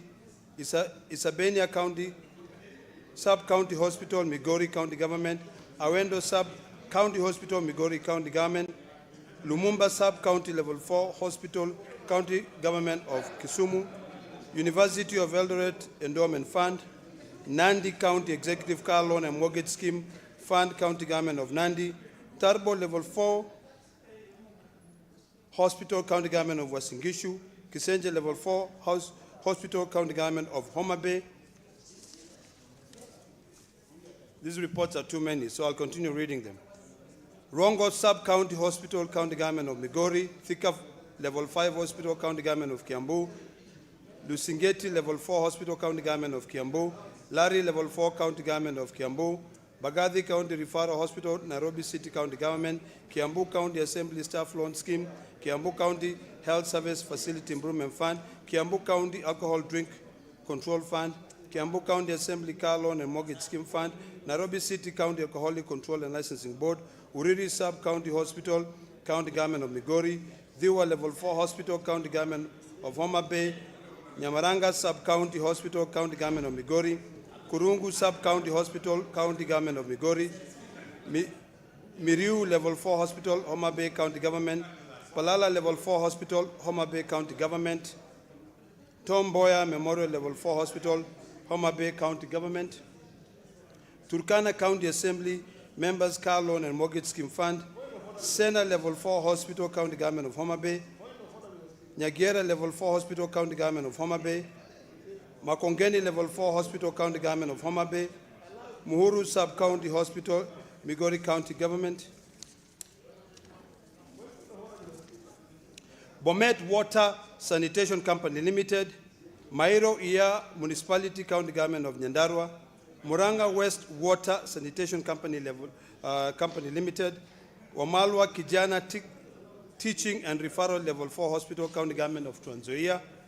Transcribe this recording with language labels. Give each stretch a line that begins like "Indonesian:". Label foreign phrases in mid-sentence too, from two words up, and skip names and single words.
English: Isabenia County Sub-County Hospital, Migori County Government. Awendo Sub-County Hospital, Migori County Government. Lumumba Sub-County Level 4 Hospital, County Government of Kisumu. University of Eldoret Endowment Fund. Nandi County Executive Car Loan and Mortgage Scheme Fund, County Government of Nandi. Turbo Level 4 Hospital, County Government of Uasin Gishu. Kisenje Level 4 Hospital, County Government of Homa Bay. These reports are too many, so I'll continue reading them. Rongo Sub-County Hospital, County Government of Migori. Thika Level 5 Hospital, County Government of Kiambu. Lusingeti Level 4 Hospital, County Government of Kiambu. Lari Level 4 County Government of Kiambu. Bagathi County Referral Hospital, Nairobi City County Government. Kiambu County Assembly Staff Loan Scheme. Kiambu County Health Service Facility Improvement Fund. Kiambu County Alcohol Drink Control Fund. Kiambu County Assembly Car Loan and Mortgage Scheme Fund. Nairobi City County Alcoholic Control and Licensing Board. Uriri Sub-County Hospital, County Government of Migori. Dhiwa Level 4 Hospital, County Government of Homa Bay. Nyamaranga Sub-County Hospital, County Government of Migori. Kurungu Sub-County Hospital, County Government of Migori, Miriu Level 4 Hospital, Homa Bay County Government, Palala Level 4 Hospital, Homa Bay County Government, Tom Mboya Memorial Level 4 Hospital, Homa Bay County Government, Turkana County Assembly, Members Car Loan and Mortgage Scheme Fund, Sena Level 4 Hospital, County Government of Homa Bay, Nyagera Level 4 Hospital, County Government of Homa Bay, Makongeni Level 4 Hospital, County Government of Homa Bay, Muhuru Sub-County Hospital, Migori County Government, Bomet Water Sanitation Company Limited, Mairo Ia Municipality, County Government of Nyandarua, Muranga West Water Sanitation Company Limited, Wamalwa Kijana Teaching and Referral Level 4 Hospital, County Government of Trans Nzoia,